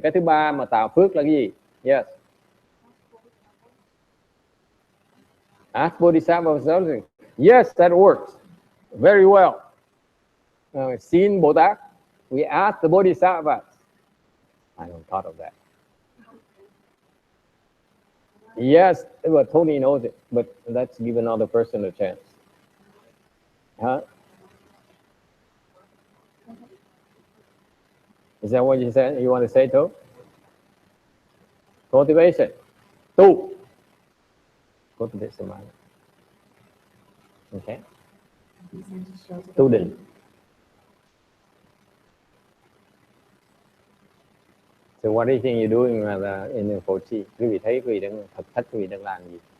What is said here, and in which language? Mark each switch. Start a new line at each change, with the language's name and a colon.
Vietnamese: Cái thứ ba mà tạo phước là cái gì? Yes.
English: Ask Bodhisattva, yes, that works very well. Seen Bồ-Tát, we ask the Bodhisattvas. I don't thought of that. Yes, but Tony knows it, but let's give another person a chance. Huh? Is that what you said? You want to say too? Cultivation. Tu. Cultivate samadhi. Okay.
Chinese: 第三是修这个
Vietnamese: Tu định.
English: So what do you think you're doing in Phổ Trì?
Vietnamese: Quý vị thấy quý vị đang thực thách quý vị đang làm gì?